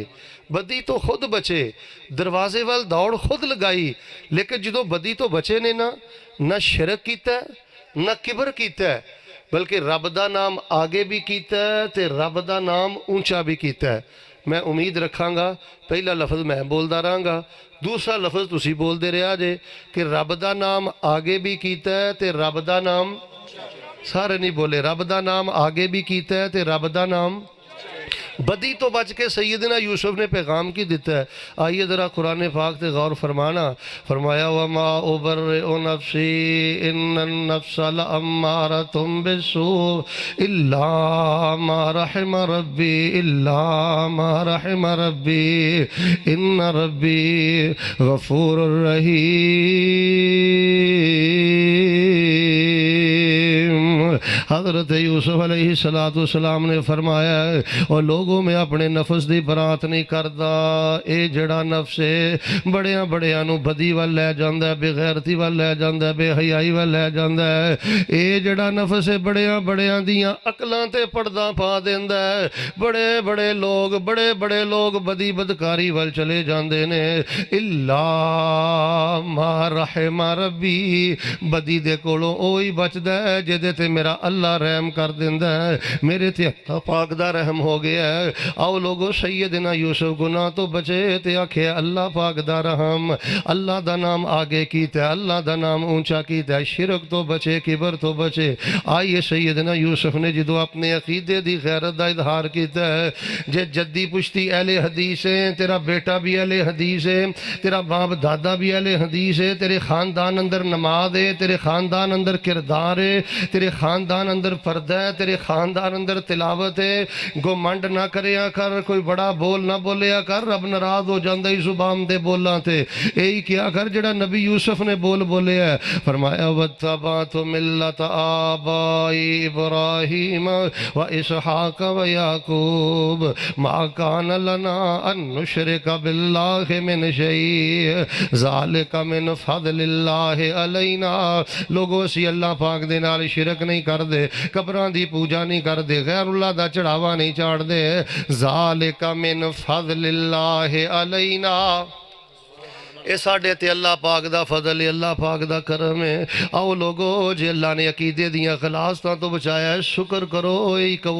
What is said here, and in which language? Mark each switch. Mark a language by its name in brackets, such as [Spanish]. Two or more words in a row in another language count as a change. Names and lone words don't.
[Punjabi] بدی تو خود بچے، دروازے وال دوڑ خود لگائی، لیکن جدوں بدی تو بچے نے نہ شرک کیتا ہے نہ کبر کیتا ہے، بلکہ رب دا نام آگے بھی کیتا ہے تے رب دا نام اونچا بھی کیتا ہے۔ میں امید رکھاں گا پہلا لفظ میں بولدا رہاں گا، دوسرا لفظ تسی بول دے رہا جے کہ رب دا نام آگے بھی کیتا ہے تے رب دا نام، سارے نہیں بولے، رب دا نام آگے بھی کیتا ہے تے رب دا نام۔ بدی تو بچ کے سیدنا یوسف نے پیغام کی دیتا ہے۔ آئیے ذرا قرآن پاک تے غور فرمانا، فرمایا [Arabic] وَمَا أُبَرِّئُ نَفْسِي إِنَّ النَّفْسَ لَأَمَّارَةٌ بِالسُّوءِ إِلَّا مَا رَحِمَ رَبِّي إِلَّا مَا رَحِمَ رَبِّي إِنَّ رَبِّي غَفُورٌ رَحِيمٌ۔ [Punjabi] حضرت یوسف [Arabic] علیہ السلام [Punjabi] نے فرمایا ہے اور لوگوں میں اپنے نفس دی برات نہیں کردا، اے جڑا نفس ہے بڑیاں بڑیاں نو بدی وال لے جاندا ہے، بے غیرتی وال لے جاندا ہے، بے حیائی وال لے جاندا ہے۔ اے جڑا نفس ہے بڑیاں بڑیاں دیاں عقلاں تے پردہ پا دیندا ہے، بڑے بڑے لوگ بدی بدکاری وال چلے جاندے نے۔ [Arabic] الا ما رحم ربی، [Punjabi] بدی دے کولوں اوہی بچدا ہے جدے تے میرا اللہ رحم کر دیندا ہے، میرے تے اللہ پاک دا رحم ہو گیا ہے۔ آؤ لوگو سیدنا یوسف گناہ تو بچے تے آکھے اللہ پاک دا رحم، اللہ دا نام آگے کیتا ہے، اللہ دا نام اونچا کیتا ہے، شرک تو بچے، کبر تو بچے۔ آئیے سیدنا یوسف نے جدو اپنے عقیدے دی غیرت دا اظہار کیتا ہے، جے جدی پشتی اہل حدیث ہے، تیرا بیٹا بھی اہل حدیث ہے، تیرا باپ دادا بھی اہل حدیث ہے، تیرے خاندان اندر نماز ہے، تیرے خاندان اندر کردار ہے، تیرے خاندان اندر پردہ ہے، تیرے خاندان اندر تلاوت ہے، گھمنڈ نہ کریا کر، کوئی بڑا بول نہ بولیا کر، رب ناراض ہو جاندا ہی زبان دے بولاں تے۔ یہی کیا کر جڑا نبی یوسف نے بولے ہے، فرمایا [Arabic] وَاتَّبَعْتُ مِلَّةَ آبَائِي إِبْرَاهِيمَ وَإِسْحَاقَ وَيَعْقُوبَ مَا كَانَ لَنَا أَن نُشْرِكَ بِاللَّهِ مِنْ شَيْءٍ ذَلِكَ مِنْ فَضْلِ اللَّهِ عَلَيْنَا۔ [Punjabi] لوگوں اسی اللہ پاک دے نال شرک نہیں کر دے، چڑھتے قبراں دی پوجا نہیں کرتے غیر اللہ دا چڑھاوا نہیں چاڑھتے [Arabic] ذالک من فضل اللہ علینا [Punjabi] اے ساڑھے تے اللہ پاک دا فضل ہے اللہ پاک دا کرم ہے آؤ لوگو جے اللہ نے عقیدے دیاں خلاصتاں تو بچایا ہے شکر کرو اے کہو